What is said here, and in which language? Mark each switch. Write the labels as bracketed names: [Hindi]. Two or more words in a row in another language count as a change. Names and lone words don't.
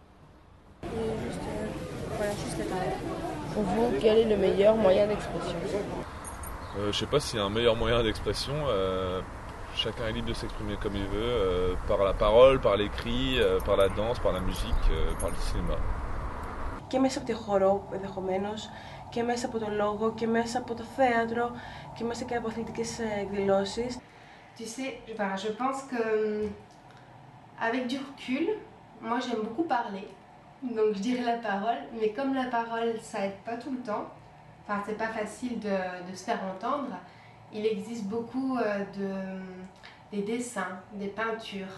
[French] Pour vous, quel est le meilleur moyen d'expression? Je ne sais pas s'il y a un meilleur moyen d'expression. Chacun est libre de s'exprimer comme il veut, par la parole, par l'écrit, par la danse, par la musique, par le cinéma. [Greek] Και μέσα από το χορό ενδεχομένως, και μέσα από το λόγο, και μέσα από το θέατρο, και μέσα και από αθλητικές εκδηλώσεις. [French] Tu sais, je pense que avec du recul, moi j'aime beaucoup parler, donc je dirais la parole, mais comme la parole ça aide pas tout le temps, enfin c'est pas facile de se faire entendre, il existe beaucoup des dessins, des peintures.